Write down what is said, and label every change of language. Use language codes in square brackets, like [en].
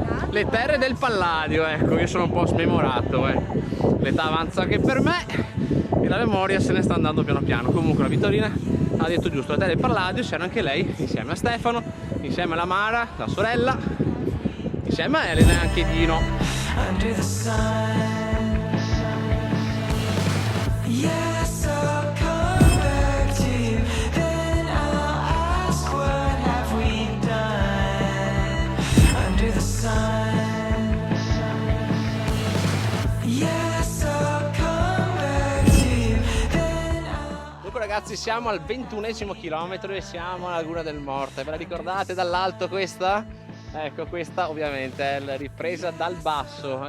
[it] Le terre del Palladio, ecco, io sono un po' smemorato, l'età avanza anche per me e la memoria se ne sta andando piano piano. Comunque la Vittorina ha detto giusto, le terre del Palladio c'era anche lei, insieme a Stefano, insieme alla Mara, la sorella, insieme a Elena e anche Dino. [en] Under the sun. Yes, I'll come back to you, then I'll ask what have we done under the sun. Yes, I'll come back to you, then [it] Dunque ragazzi, siamo al 21° chilometro e siamo alla Laguna del Morte. Ve la ricordate dall'alto questa? Ecco, questa ovviamente è la ripresa dal basso.